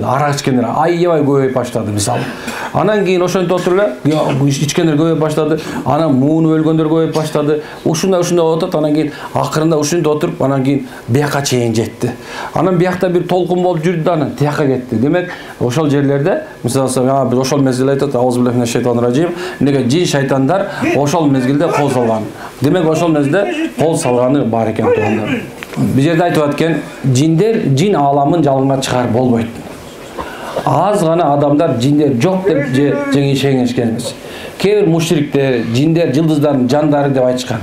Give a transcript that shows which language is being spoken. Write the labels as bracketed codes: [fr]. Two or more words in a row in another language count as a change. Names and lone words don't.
[ky] Арак ичкендер аябай көбөйүп баштады мисалы. Анан кийин ошентип отуруп эле ичкендер көбөйүп баштады. Анан муунуп өлгөндөр көбөйүп баштады. Ушундай отот, анан кийин акырында ушинтип отуруп, анан кийин бияка чейин жетти. Анан биякта бир толкун болуп жүрдү, анан тияка кетти. Демек, ошол жерлерде мисалы биз ошол мезгилде айтат, [ar] أعوذ بالله من الشيطان الرجيم, [ky] эмнеге жин шайтандар ошол мезгилде кол салган. Демек, ошол мезгилде кол салганы бар экен тугандар. Бул жерде айтып аткан, жиндер жин ааламын жалганга чыгарып болбойт. Аз гана адамдар жиндер жок деп жеңишкен эмес. Кээ бир мушриктер жиндер жылдыздардын жандары деп айтышкан.